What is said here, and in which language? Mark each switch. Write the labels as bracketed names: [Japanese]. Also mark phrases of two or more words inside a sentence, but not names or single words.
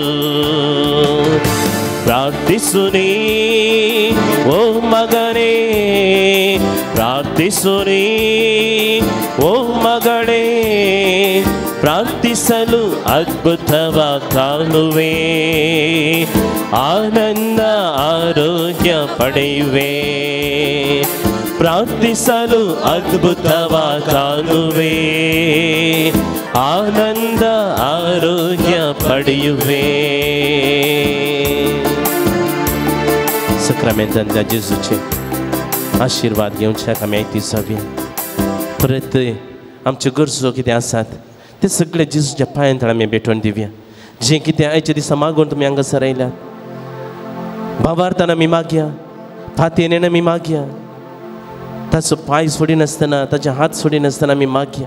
[Kannada] ಪ್ರಾರ್ಥಿಸು ನೀ ಓ ಮಗನೇ, ಪ್ರಾರ್ಥಿಸು ನೀ ಓ ಮಗಳೇ, ಪ್ರಾರ್ಥಿಸಲು ಅದ್ಭುತವ ಕಾಣುವೆ, ಆನಂದ ಆರೋಗ್ಯ ಪಡೆಯುವೆ. ಪ್ರಾರ್ಥಿಸಲು ಅದ್ಭುತವ ಕಾಣುವೆ, ಆನಂದ ಆರೋಗ್ಯ ಪಡೆಯುವೆ. [Konkani] Sacramentantल्या जेजूचे आशीर्वाद घेवच्याक आमी आयतीसाव्या. परत आमच्यो गरजो कितें आसात ते सगळे जेजूच्या पांयां थळ आमी भेटोवन दिवया. जें कितें आयच्या दिसा मागून तुमी हांगासर आयल्यात, भावार्थान आमी मागया, फातयेन आमी मागया, ताचो पांय सोडिनासतना, ताचे हात सोडिनासतना आमी मागया.